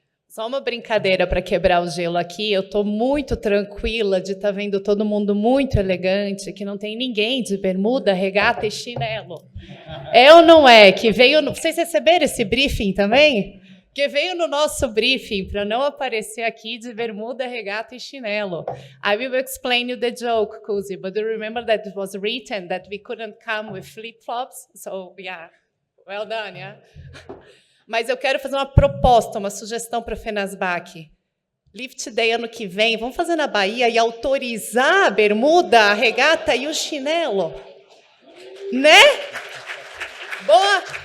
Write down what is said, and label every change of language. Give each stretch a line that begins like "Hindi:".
Portuguese: Só uma brincadeira para quebrar o gelo aqui. Eu estou muito tranquila de estar vendo todo mundo muito elegante, que não tem ninguém de bermuda, regata e chinelo. É ou não é? Que veio. Vocês receberam esse briefing também? Que veio no nosso briefing para não aparecer aqui de bermuda, regata e chinelo.
English: I will explain you the joke, Kuzi, but do you remember that it was written that we couldn't come with flip-flops? So, yeah, well done, yeah?
Portuguese: Mas eu quero fazer uma proposta, uma sugestão para o Fenasbac. Lift Day ano que vem, vamos fazer na Bahia e autorizar a bermuda, a regata e o chinelo. Né? Boa!